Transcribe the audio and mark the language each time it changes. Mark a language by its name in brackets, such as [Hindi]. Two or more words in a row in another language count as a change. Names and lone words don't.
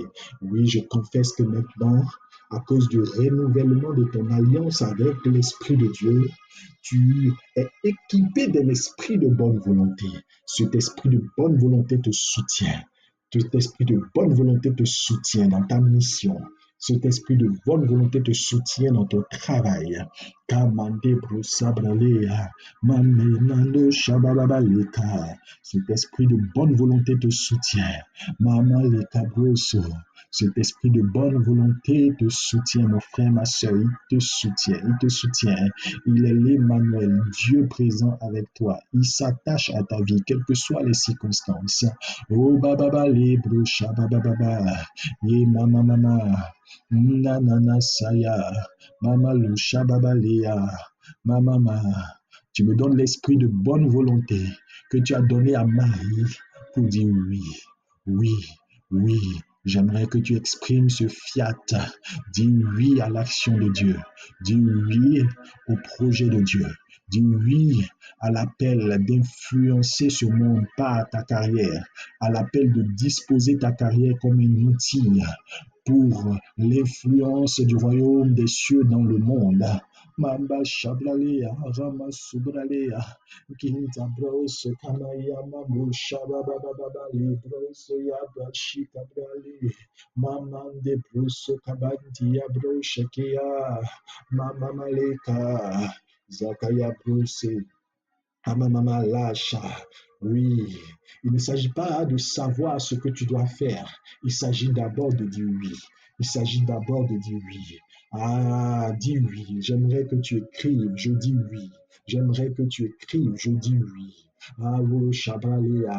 [French] Oui, je confesse que maintenant, à cause du renouvellement de ton alliance avec l'Esprit de Dieu, tu es équipé de l'esprit de bonne volonté. Cet esprit de bonne volonté te soutient. Cet esprit de bonne volonté te soutient dans ta mission. Cet esprit de bonne volonté te soutient dans ton travail. Kamande brosabralea, mamenando shabababaleka. Cet esprit de bonne volonté te soutient. Mama leka broso. Cet esprit de bonne volonté te soutient, mon frère, ma soeur. Il te soutient, il te soutient. Il est l'Emmanuel, Dieu présent avec toi. Il s'attache à ta vie, quelles que soient les circonstances. Oh, bababa, lebro, shabababa, ye mama, mama, nanana, saya, mama, lo, shababalea, mama, tu me donnes l'esprit de bonne volonté que tu as donné à Marie pour dire oui, oui, oui. J'aimerais que tu exprimes ce fiat. Dis oui à l'action de Dieu. Dis oui au projet de Dieu. Dis oui à l'appel d'influencer ce monde par ta carrière, à l'appel de disposer ta carrière comme un outil pour l'influence du royaume des cieux dans le monde. Mamba Shablalea, Rama Subralea, Kinta Bros, Kamaya Mamu, Shabababa, Libros, Yabashika Brale, Mamande Bruso Kabanti, Abro Shakia, Mama Maleka, Zakaya Brose, Amamama Lasha. Oui, il ne s'agit pas de savoir ce que tu dois faire. Il s'agit d'abord de dire oui. Il s'agit d'abord de dire oui. Ah, dis oui. J'aimerais que tu écrives. Je dis oui. J'aimerais que tu écrives. Je dis oui. Ah, oh, Shabaléa.